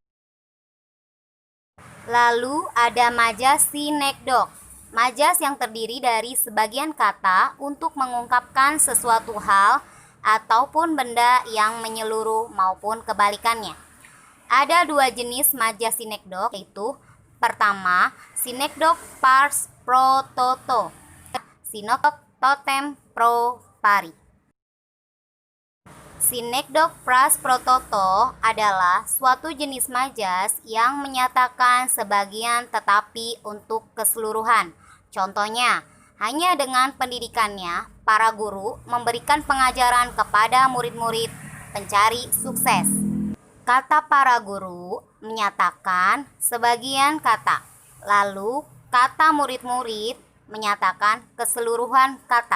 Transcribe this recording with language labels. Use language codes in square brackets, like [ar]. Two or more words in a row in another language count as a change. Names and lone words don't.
[id] Lalu ada majas sinekdok. Majas yang terdiri dari sebagian kata untuk mengungkapkan sesuatu hal ataupun benda yang menyeluruh maupun kebalikannya. Ada 2 jenis majas sinekdok, yaitu pertama, [la] sinekdok pars pro toto, sinekdok totem pro pari. [id] Sinekdok [la] pras pro toto [id] adalah suatu jenis majas yang menyatakan sebagian tetapi untuk keseluruhan. Contohnya, hanya dengan pendidikannya, para guru memberikan pengajaran kepada murid-murid pencari sukses. Kata para guru menyatakan sebagian kata, lalu kata murid-murid menyatakan keseluruhan kata.